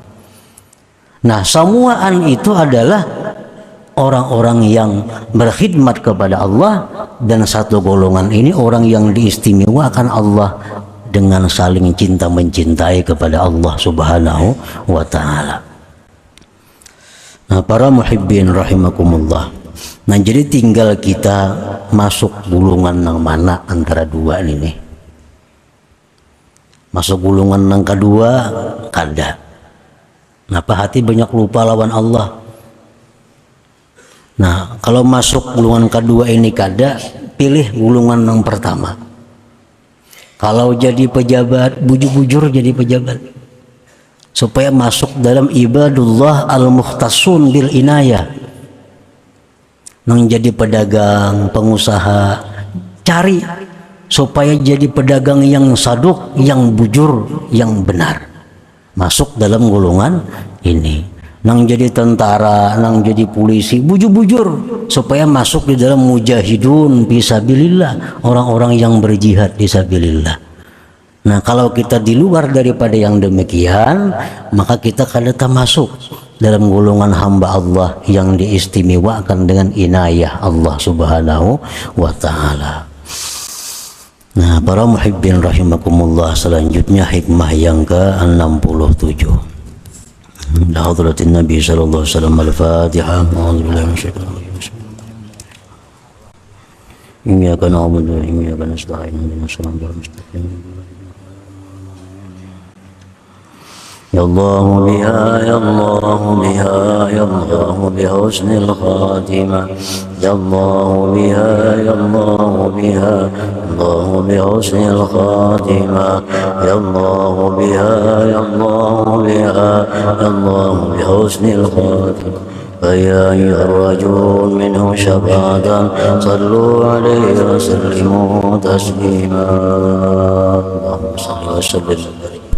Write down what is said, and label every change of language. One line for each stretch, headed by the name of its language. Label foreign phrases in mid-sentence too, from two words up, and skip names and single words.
Indonesian: Nah, semuaan itu adalah orang-orang yang berkhidmat kepada Allah, dan satu golongan ini orang yang diistimewakan Allah dengan saling cinta mencintai kepada Allah
Arabic: Subhanahu wa ta'ala.
Indonesian: Nah, para
Arabic: muhibbin rahimakumullah.
Banjar: Nah, jadi tinggal kita masuk gulungan yang mana antara dua ini. Masuk gulungan yang kedua kada. Kenapa hati banyak lupa lawan Allah? Nah, kalau masuk gulungan kedua ini kada, pilih gulungan yang pertama. Kalau jadi pejabat, bujur-bujur jadi pejabat, supaya masuk dalam
Arabic: ibadullah al-mukhtasun bil inayah.
Banjar: Nang jadi pedagang, pengusaha, cari supaya jadi pedagang yang saduk, yang bujur, yang benar. Masuk dalam gulungan ini. Nang jadi tentara, nang jadi polisi, bujur-bujur supaya masuk di dalam
Arabic: mujahidun fisabilillah,
Banjar: orang-orang yang berjihad fisabilillah. Nah, kalau kita di luar daripada yang demikian, maka kita kada masuk dalam golongan hamba Allah yang diistimewakan dengan inayah Allah
Arabic: Subhanahu wa ta'ala.
Banjar: Nah, para
Arabic: muhibbin rahimakumullah,
Banjar: selanjutnya hikmah yang ke-67.
Arabic: Hadratin Nabi sallallahu alaihi wasallam. Al-Fatihah. A'udzubillahi minasyaitonir rajim. Iyyaka na'budu wa iyyaka nasta'in. Ihdinas siratal mustaqim. Ya Allah biha, ya Allah biha, ya Allah biha husnil khatimah. Ya Allah biha, ya Allah biha, Allah biha husnil khatimah. Ya Allah biha, ya Allah biha, Allah biha husnil khatimah. فيا أيها الرجل منه شفاعة صلوا عليه وسلموا تسليما. اللهم صل وسلم